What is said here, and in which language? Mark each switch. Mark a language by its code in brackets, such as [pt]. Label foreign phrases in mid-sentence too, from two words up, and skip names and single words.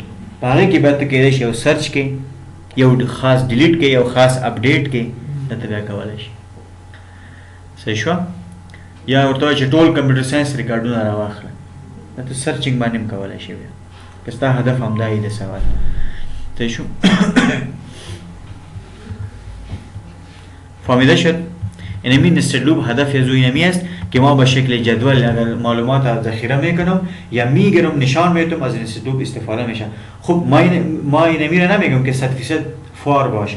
[ps] په هغې کې بیا ته کېدای شي یو سرچ کې، یو خاص ډیلیټ کې، یو خاص اپډیټ کې دا ته بیا کولی شي. صحیح شوه؟ یا ورته وایي چې ټول [en] computer science [ps] ریکارډونه راواخله. دا ته سرچینګ باندې هم کولی شي بیا که ستا هدف همدا وي د سوال. صحیح شو؟ [fa] فهمیده شد؟ اینمی [en] nested loop [fa] هدف از اینمی است که ما به شکل جدول اگر معلومات را ذخیره میکنم یا میگیرم نشان میتونم از [en] nested loop [fa] استفاده میشه. خب ما اینمی را نمیگم که 100% فار باشه.